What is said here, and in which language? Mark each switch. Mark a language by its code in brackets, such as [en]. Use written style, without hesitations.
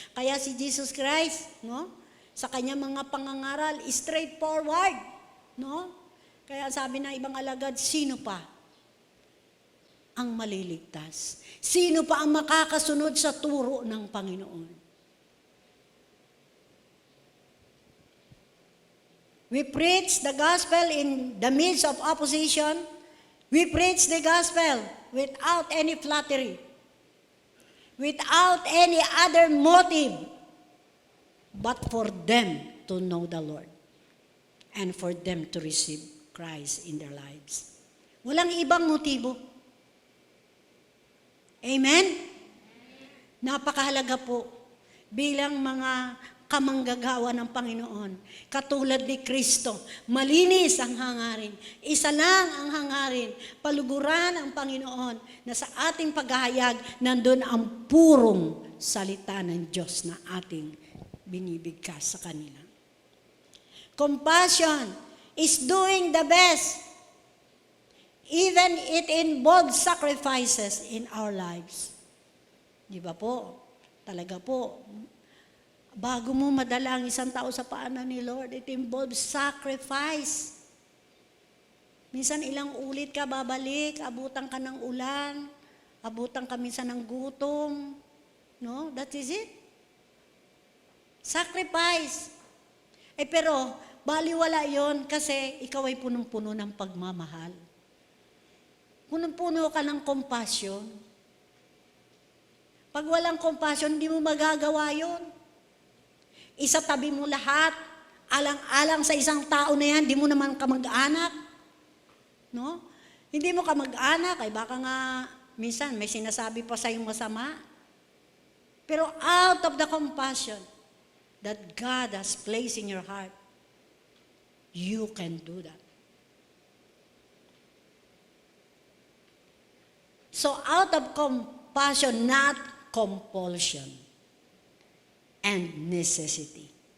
[tl] Kaya si Jesus Christ, no? Sa kanya mga pangangaral, straightforward, no? Kaya sabi ng ibang alagad, sino pa ang maliligtas? Sino pa ang makakasunod sa turo ng Panginoon? [en] We preach the gospel in the midst of opposition. We preach the gospel without any flattery, without any other motive, but for them to know the Lord and for them to receive Christ in their lives. [tl] Walang ibang motibo. Amen? Napakahalaga po bilang mga kamanggagawa ng Panginoon. Katulad ni Kristo, malinis ang hangarin. Isa lang ang hangarin. Paluguran ang Panginoon na sa ating paghahayag, nandun ang purong salita ng Diyos na ating binibigkas sa kanila. [en] Compassion is doing the best. Even it involves sacrifices in our lives. [tl] Di ba po? Talaga po. Bago mo madala ang isang tao sa paanan ni Lord, [en] it involves sacrifice. [tl] Minsan ilang ulit ka babalik, abutan ka ng ulan, abutan ka minsan ng gutom. No? [en] That is it. Sacrifice. [tl] Pero, baliwala yon kasi ikaw ay punong-puno ng pagmamahal. Punong-puno ka ng compassion. Pag walang compassion, hindi mo magagawa yon. Isatabi mo lahat, alang-alang sa isang tao na yan, hindi mo naman kamag-anak. No? Hindi mo kamag-anak, ay baka nga, minsan may sinasabi pa sa iyong masama. [en] Pero out of the compassion that God has placed in your heart, you can do that. So out of compassion, not compulsion and necessity.